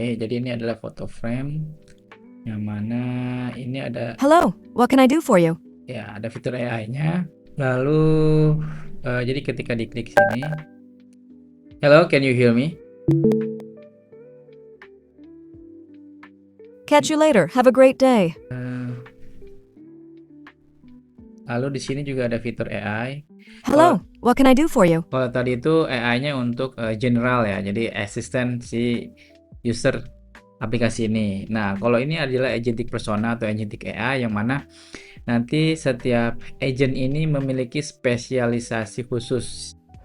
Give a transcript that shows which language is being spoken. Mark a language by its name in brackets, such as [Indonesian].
[Indonesian] Jadi ini adalah foto frame yang mana ini ada [English] Hello, what can I do for you? [Indonesian] ya ada fitur AI-nya. Lalu jadi ketika diklik sini, [English] hello, can you hear me? Catch you later. Have a great day. [Indonesian] Eh, Lalu di sini juga ada fitur AI. Kalau [English] Hello, what can I do for you? [Indonesian] kalau tadi itu AI-nya untuk general ya, jadi asisten si user aplikasi ini. Nah, kalau ini adalah agentic persona atau agentic AI yang mana nanti setiap agent ini memiliki spesialisasi khusus.